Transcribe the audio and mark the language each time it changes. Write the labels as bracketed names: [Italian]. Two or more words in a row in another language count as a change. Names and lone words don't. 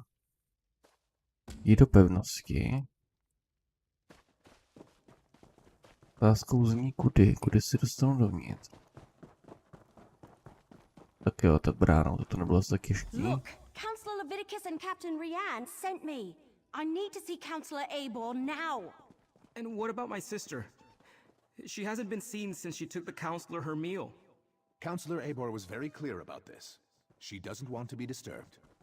[Czech] Jít do pevnosti. Otázkou zní kudy si dostanu dovnitř. Tak jo, tak bránou, to nebylo tak těžký. [English] Look, Counselor Leviticus and Captain Ryan sent me. I need to see Counselor Abor now. And what about my sister? She hasn't been seen since she took the counselor her meal. Counselor Abor was very clear about this. She doesn't want to be disturbed.